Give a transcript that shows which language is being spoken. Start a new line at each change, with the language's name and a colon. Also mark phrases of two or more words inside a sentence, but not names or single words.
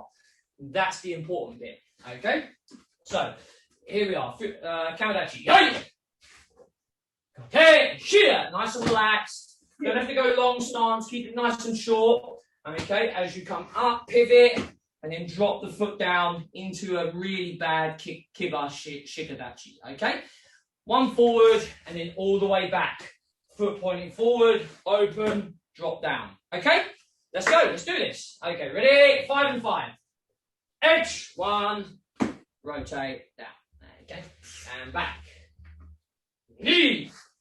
English: That's the important bit, okay? So, here we are, Kamadachi. Okay, sheer, nice and relaxed. You don't have to go long stance, keep it nice and short. Okay, as you come up, pivot, and then drop the foot down into a really bad
Japanese: kiba shikadachi.
English: Okay, one forward and then all the way back. Foot pointing forward, open, drop down. Okay, let's go. Let's do this. Okay, ready? 5 and 5. Edge, 1, rotate down. Okay, and back. Knee.